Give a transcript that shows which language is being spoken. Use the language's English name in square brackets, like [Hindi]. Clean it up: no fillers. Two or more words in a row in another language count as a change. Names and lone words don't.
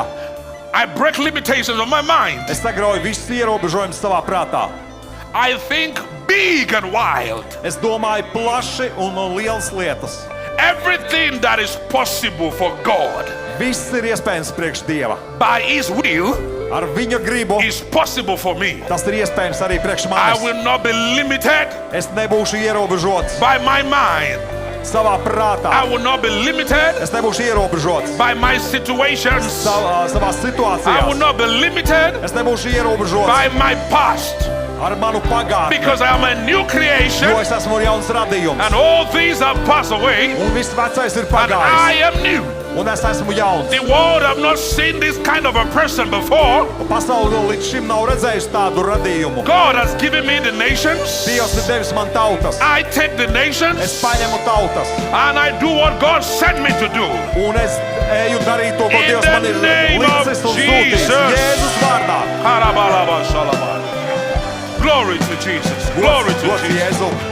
[English] I break limitations of my mind. [Latvian] Es sagrauju visus ierobežojumus savā prātā. [English] I think big and wild. [Latvian] Es domāju plaši un lielas lietas. [English] Everything that is possible for God [Latvian] Viss ir iespējams priekš Dieva. [English] by His will [Latvian] Ar viņa gribu [English] is possible for me. [Latvian] tas ir iespējams arī priekš [English] I [Latvian] manis. [English] will not be limited [Latvian] Es nebūšu ierobežots [English] by my mind. [Latvian] savā prātā. [English] I will not be limited [Latvian] Es nebūšu ierobežots [English] by my situations. [Latvian] savā [English] I will [Latvian] situācijā. [English] not be limited [Latvian] Es nebūšu ierobežots [English] by my past. [Latvian] ar manu pagātni, [English] Because I am a new creation, [Latvian] jo es esmu jauns radījums. [English] and all things have passed away, [Latvian] Un viss vecais ir [English] and I [Latvian] pagājis. [English] am new. [Latvian] Un es esmu jauns. [English] The world have not seen this kind of a person before. [Latvian] Pasaule vēl līdz šim nav redzējusi tādu radījumu. [English] God has given me the nations. [Latvian] Dievs ir devis man tautas. [English] I take the [Latvian] Es [English] nations [Latvian] paņemu tautas. [English] and I do what God sent me to do. [Latvian] Un es eju darīt to, ko [English] In [Latvian] Dievs [English] the [Latvian] man ir [English] name of [Latvian] licis un sūtījis. [English] Jesus. [Latvian] Jēzus vārdā. Karabalaba shalaba. [English] Glory to Jesus. Glory to Gods Jesus. [Latvian] Jēzu.